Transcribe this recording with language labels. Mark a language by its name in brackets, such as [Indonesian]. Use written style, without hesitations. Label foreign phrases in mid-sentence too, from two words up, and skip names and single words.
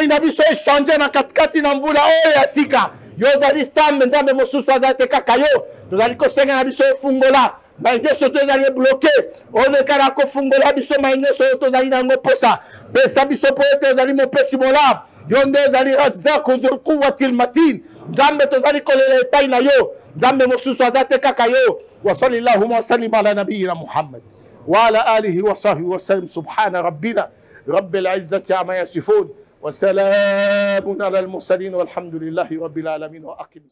[Lingala] na biso echange na katikati na mvula oyo ya sika yo ozali sambe nzambe mosusu azali te kaka yo tozali kosenga na biso efungola mai nyonso to ezali ebloke oleka na kofungola biso mai nyonso oyo tozali nango posa pesa biso po ete ozali mopesi molamu yo nde ezali [Arabic] الرزاق ذو القوة المتين [Lingala] nzambe tozali kolela epai na yo nzambe mosusu aza te kaka yo [Arabic] وصل اللهم وسلم على نبينا محمد وعلى آله وصحبه وسلم سبحان ربنا رب العزة عما يصفون وسلام على المرسلين والحمد لله رب العالمين وأقم